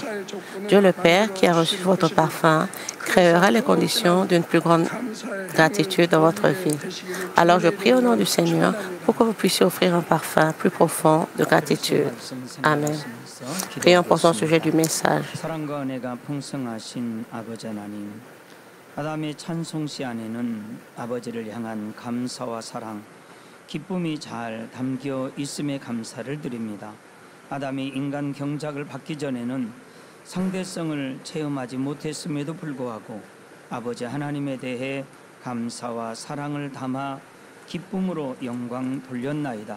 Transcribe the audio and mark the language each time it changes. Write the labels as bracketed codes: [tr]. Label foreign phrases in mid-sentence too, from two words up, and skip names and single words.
[fr] Dieu le Père, qui a reçu votre parfum, créera les conditions d'une plus grande gratitude dans votre vie. Alors je prie au nom du Seigneur pour que vous puissiez offrir un parfum plus profond de gratitude. Amen. Prions pour son sujet du message. [ko] 아담의 찬송시 안에는 아버지를 향한 감사와 사랑, 기쁨이 잘 담겨 있음에 감사를 드립니다. 아담이 인간 경작을 받기 전에는 상대성을 체험하지 못했음에도 불구하고 아버지 하나님에 대해 감사와 사랑을 담아 기쁨으로 영광 돌렸나이다.